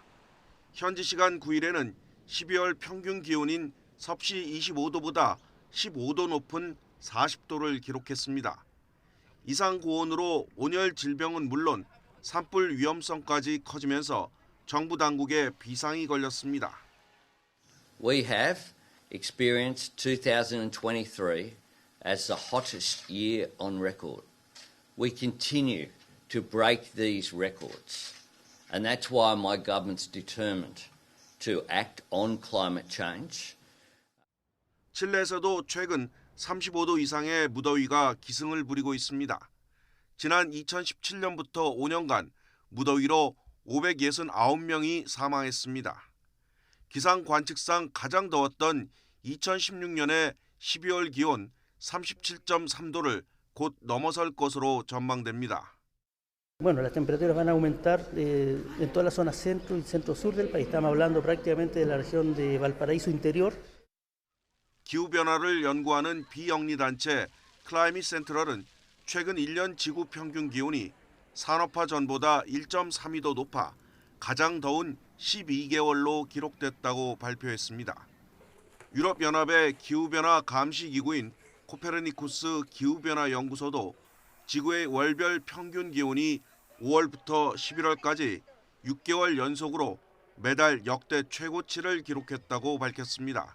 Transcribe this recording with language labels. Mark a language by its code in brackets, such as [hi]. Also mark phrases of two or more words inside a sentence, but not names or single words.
[ko] 현지 시간 9일에는 12월 평균 기온인 섭씨 25도보다 15도 높은 40도를 기록했습니다. 이상 고온으로 온열 질병은 물론 산불 위험성까지 커지면서 정부 당국에 비상이 걸렸습니다. [en] We have experienced 2023 as the hottest year on record. We continue to break these records, and that's why my government's determined to act on climate change. [ko] 칠레에서도 최근 35도 이상의 무더위가 기승을 부리고 있습니다. 지난 2017년부터 5년간 무더위로 569명이 사망했습니다. 기상 관측상 가장 더웠던 2016년의 12월 기온 37.3도를 곧 넘어설 것으로 전망됩니다. [es] Bueno, las temperaturas van a aumentar en toda la zona centro y centro-sur del país. Estamos hablando prácticamente de la región de Valparaíso interior. [ko] 기후변화를 연구하는 비영리단체 클라이밋 센트럴은 최근 1년 지구 평균 기온이 산업화 전보다 1.32도 높아 가장 더운 12개월로 기록됐다고 발표했습니다. 유럽연합의 기후변화 감시기구인 코페르니쿠스 기후변화 연구소도 지구의 월별 평균 기온이 5월부터 11월까지 6개월 연속으로 매달 역대 최고치를 기록했다고 밝혔습니다.